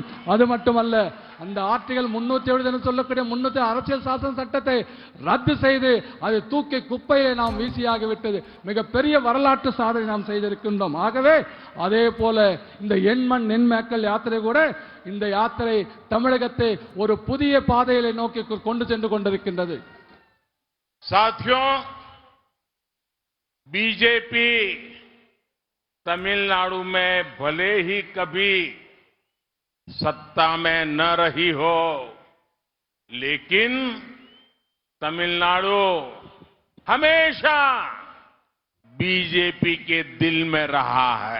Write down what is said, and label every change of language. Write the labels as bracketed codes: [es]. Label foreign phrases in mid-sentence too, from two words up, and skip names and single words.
[ta] அது மட்டுமல்ல, அந்த ஆர்டிகல் 370 என்று சொல்லக்கூடிய 300 அரசியல் சாசன சட்டத்தை ரத்து செய்து அதை தூக்கி குப்பையை நாம் வீசியாகிவிட்டது. மிகப்பெரிய வரலாற்று சாதனை நாம் செய்திருக்கின்றோம். ஆகவே அதே போல இந்த எண்மண் நென்மேக்கல் யாத்திரை கூட, இந்த யாத்திரை தமிழகத்தை ஒரு புதிய பாதையிலே நோக்கி கொண்டு சென்று கொண்டிருக்கின்றது. [hi] साथियों, बीजेपी तमिलनाडु में भले ही कभी सत्ता में न रही हो, लेकिन तमिलनाडु हमेशा बीजेपी के दिल में रहा है.